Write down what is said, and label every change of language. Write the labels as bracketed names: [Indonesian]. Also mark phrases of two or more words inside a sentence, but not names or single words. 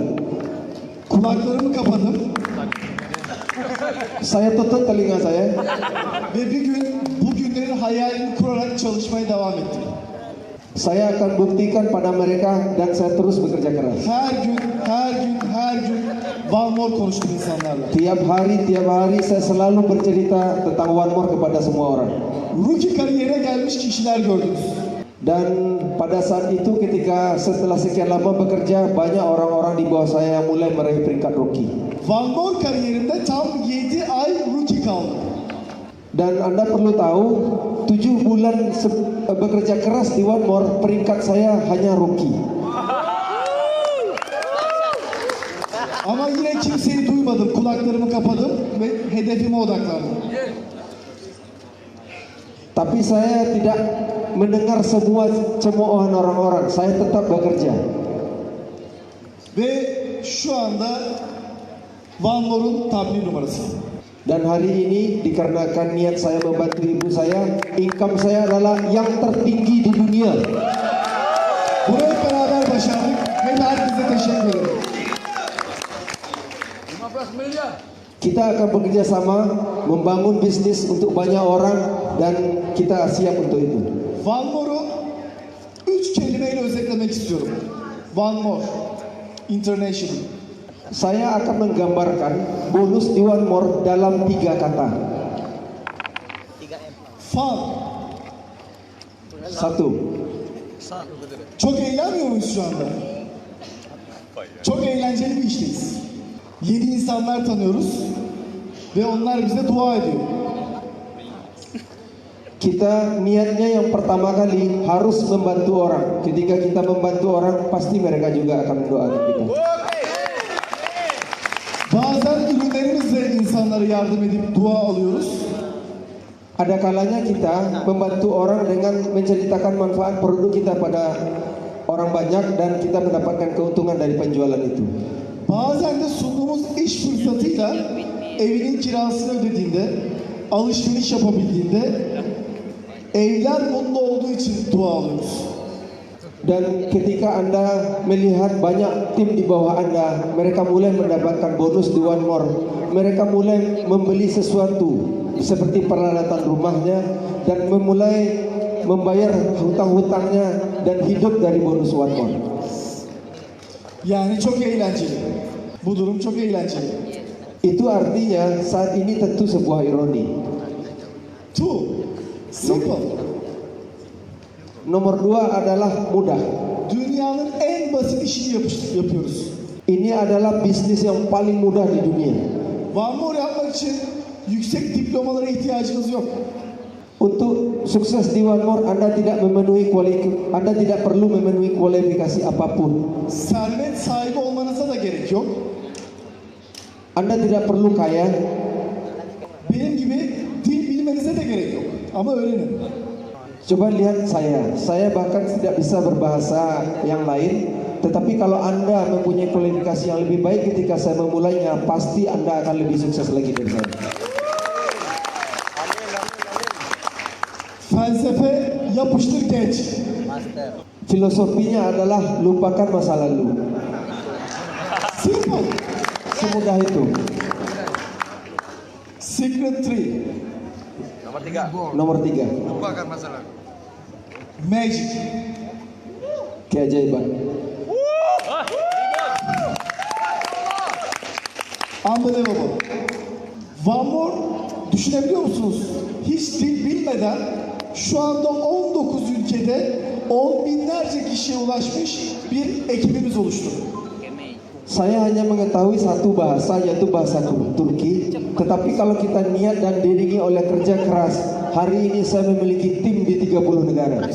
[Turkish] Kulaklarımı kapadım [Indonesian] Saya tutup telinga saya [Turkish] ve bir gün bu günlerin hayalini kurarak çalışmaya devam ettim. [Indonesian] Saya akan buktikan pada mereka dan saya terus bekerja keras. [Turkish] Her gün One More konuştum insanlarla. [Indonesian] Tiap hari saya selalu bercerita tentang One More kepada semua orang. [Turkish] Rookie kariyerine gelmiş kişiler gördünüz. [Indonesian] Dan pada saat itu ketika setelah sekian lama bekerja, banyak orang-orang di bawah saya yang mulai meraih peringkat rookie. [Turkish] One More kariyerimde tam 7 ay rookie kaldım. [Indonesian] Dan Anda perlu tahu, 7 bulan bekerja keras di One More, peringkat saya hanya rookie. [Turkish] Ama yine kimseyi duymadım. Kulaklarımı kapadım ve hedefime odaklandım. [Indonesian] Tapi saya tidak mendengar semua cemoohan orang-orang. Saya tetap bekerja. [Turkish] Ve şu anda One More'un tabli numarası. [Indonesian] Dan hari ini dikarenakan niat saya membantu ibu saya, income saya adalah yang tertinggi di dunia. [Turkish] Bunu hep beraber başardık. Herkese teşekkür ederim. [Indonesian] Kita akan bekerja sama membangun bisnis untuk banyak orang dan kita siap untuk itu. [Turkish] One More'u 3 kelimeyle özetlemek istiyorum. One More International. [Indonesian] Saya akan menggambarkan bonus di One More dalam 3 kata. [English] Fun. [Turkish] 1. Çok eğlenmiyor muyuz şu anda? Çok eğlenceli bir işteyiz. Yeni insanlar tanıyoruz ve onlar bize dua ediyor. [Indonesian] Kita niatnya yang pertama kali harus membantu orang. Ketika kita membantu orang, pasti mereka juga akan mendoakan kita. [Turkish] Bazen ürünlerimizle insanlara yardım edip dua alıyoruz. [Indonesian] Ada kalanya kita membantu orang dengan menceritakan manfaat produk kita pada orang banyak dan kita mendapatkan keuntungan dari penjualan itu. [Turkish] Bazen de sunduğumuz iş fırsatıyla evinin kirasını ödediğinde, alışveriş yapabildiğinde evler mutlu olduğu için dua alıyoruz. [Indonesian] Dan ketika Anda melihat banyak tim di bawah Anda, mereka mulai mendapatkan bonus di One More. Mereka mulai membeli sesuatu seperti peralatan rumahnya dan memulai membayar hutang-hutangnya dan hidup dari bonus One More. [Turkish] Yani çok eğlenceli. Bu durum çok eğlenceli. [Indonesian] Itu artinya saat ini tentu sebuah ironi. [English] 2. Simple. [Indonesian] Nomor 2 adalah mudah. Dünyanın en basit işini yapıyoruz. Ini adalah bisnis yang paling mudah di dunia. [Turkish] One More yapmak için yüksek diplomalara ihtiyacınız yok. [Indonesian] Untuk sukses di One More, Anda tidak perlu memenuhi kualifikasi apapun. [Turkish] Servet sahibi olmanıza da gerek yok. [Indonesian] Anda tidak perlu kaya. [Turkish] Benim gibi dil bilmenize de gerek yok. Ama öğrenin. [Indonesian] Coba lihat saya bahkan tidak bisa berbahasa yang lain. Tetapi kalau Anda mempunyai kualifikasi yang lebih baik ketika saya memulainya, pasti Anda akan lebih sukses lagi dari saya. [Turkish] Felsefe yapıştır genç. [Indonesian] Filosofinya adalah lupakan masa lalu. [English] Simple. [Indonesian] Semudah itu. [English] Secret 3. [Indonesian] Nomor 3. [English] Magic. [Indonesian] Keajaiban. [English] Unbelievable. One more. [Turkish] Düşünebiliyor musunuz? Hiç dil bilmeden şu anda 19 ülkede 10 binlerce kişiye ulaşmış bir ekibimiz oluştu. [Indonesian] Saya hanya mengetahui satu bahasa, yaitu bahasa Turki. Tetapi kalau kita niat dan diiringi oleh kerja keras, hari ini saya memiliki tim di 30 negara.